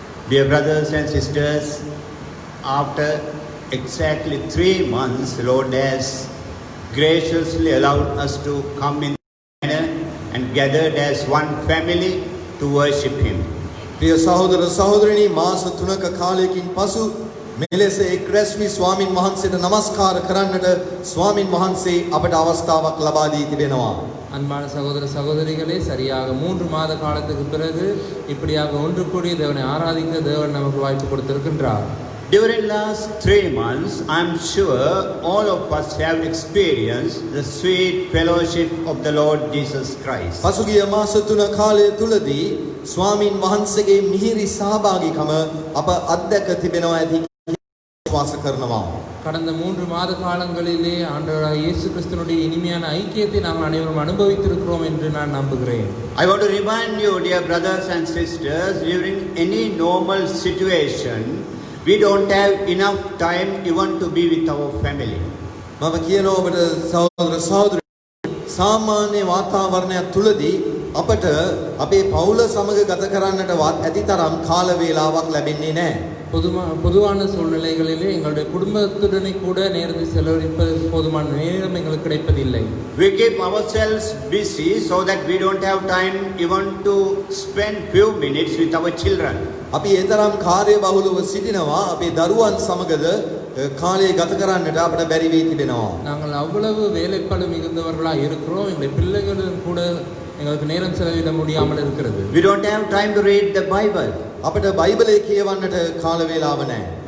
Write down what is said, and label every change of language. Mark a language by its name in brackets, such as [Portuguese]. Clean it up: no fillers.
[English] Dear brothers and sisters, after exactly 3 months, the Lord has graciously allowed us to come in and gathered as one family to worship Him. [Sinhala] ප්‍රිය සහෝදර සහෝදරනි මාස 3ක කාලයකින් පසු මෙලෙස එක් රැස් වී ස්වාමින් වහන්සේට নমස්කාර කරන්නට ස්වාමින් වහන්සේ අපට අවස්ථාවක් ලබා දී තිබෙනවා. [Tamil] அன்பான சகோதர சகோதரிகளே, சரியாக 3 மாத காலத்துக்கு பிறகு இப்படியாக ஒன்று கூடி தேவனை ஆராதிக்க தேவன் நமக்கு வாய்ப்பு கொடுத்திருக்கின்றார். [English] During last 3 months, I'm sure all of us have experienced the sweet fellowship of the Lord Jesus Christ. [Sinhala] පසුගිය මාස 3 කාලය තුලදී ස්වාමින් වහන්සේගේ මිහිරි සහභාගීකම අප අත්දැක තිබෙනවා ඇති විශ්වාස කරනවා. [Tamil] கடந்த 3 மாத காலங்களிலே ஆண்டவராகிய இயேசு கிறிஸ்துவினுடைய இனிமையான ஐக்கியத்தை நாம் அனைவரும் அனுபவித்திருக்கிறோம் என்று நான் நம்புகிறேன். [English] I want to remind you, dear brothers and sisters, during any normal situation, we don't have enough time even to be with our family. [Sinhala] මම කියනවා ඔබට සහෝදර සහෝදරි සාමාන්‍ය වාතාවරණයක් තුලදී අපට අපේ පවුල සමග ගත කරන්නට ඇති තරම් කාල වේලාවක් ලැබෙන්නේ නැහැ. [Tamil] பொதுவான சூழ்நிலைகளிலே எங்களுடைய குடும்பத்துடனே கூட நேரத்தை செலவழிப்பது போதுமான நேரம் எங்களுக்கு கிடைப்பதில்லை. [English] We keep ourselves busy so that we don't have time even to spend few minutes with our children. [Sinhala] අපි ඒ තරම් කාර්යබහුලව සිටිනවා අපේ දරුවන් සමගද කාලය ගත කරන්නට අපට බැරි වී තිබෙනවා. [Tamil] நாங்கள் அவ்வளவு வேலைப்பளு மிகுந்தவர்களாக இருக்கிறோம். எங்களுடைய பிள்ளைகளுடன் கூட எங்களுக்கு நேரம் செலவிட முடியாமல் இருக்கிறது. [English] We don't have time to read the Bible. [Sinhala] අපට බයිබලය කියවන්නට කාල වේලාව නැහැ.